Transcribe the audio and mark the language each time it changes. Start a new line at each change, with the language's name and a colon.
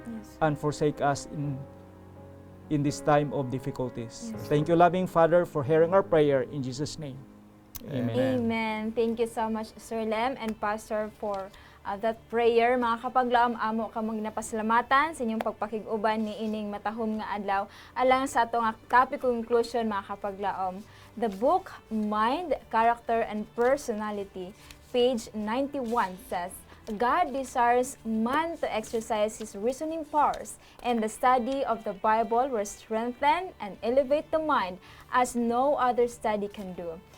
English: Yes. and forsake us in this time of difficulties. Yes. Thank you, loving Father, for hearing our prayer in Jesus' name. Amen. Amen. Thank you so much, Sir Lem and Pastor, for that prayer.
Cebuano: Mga kapaglaom, amo ka mong napasalamatan sa inyong pagpakig-uban ni ining matahom nga adlaw. Alang sa atong topic conclusion, mga kapaglaom.
English: The book, Mind, Character, and Personality, page 91 says, God desires man to exercise his reasoning powers, and the study of the Bible will strengthen and elevate the mind as no other study can do.